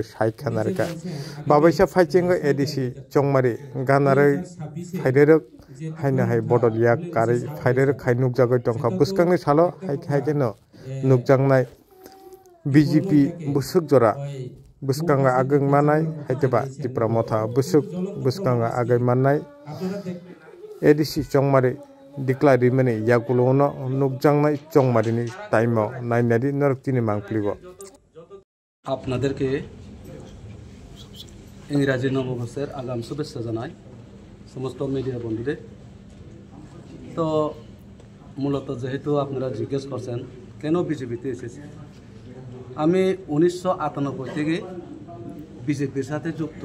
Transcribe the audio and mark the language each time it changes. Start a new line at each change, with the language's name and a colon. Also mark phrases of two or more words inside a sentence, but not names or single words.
Kok Borok: सायखानारगा बाबायसा फाइचेंग एडिसि चंमारि गानारै फाइदेरक हायनो हाय बदल याकारै फाइदेरक खाय नुकजागै दंखा बुसकांनि सालो हायखायनो नुकजांनाय बिजेपि बुसुक जरा बुसकांगा आगै मानाय हायतेबा तिप्रा मथा बुसकांगा आगै मानाय एडिसि चंमारि दिक्लारि माने यागुलोनो नुकजांनाय चंमारिनि टाइमाव नायनारि नरकतिनि मांप्लिबो
Bangla: আপনাদেরকে ইংরাজি নববর্ষের আগাম শুভেচ্ছা জানাই সমস্ত মিডিয়া বন্ধুদের। তো মূলত যেহেতু আপনারা জিজ্ঞেস করছেন কেন বিজেপিতে এসেছি, আমি 1998 থেকে বিজেপির সাথে যুক্ত।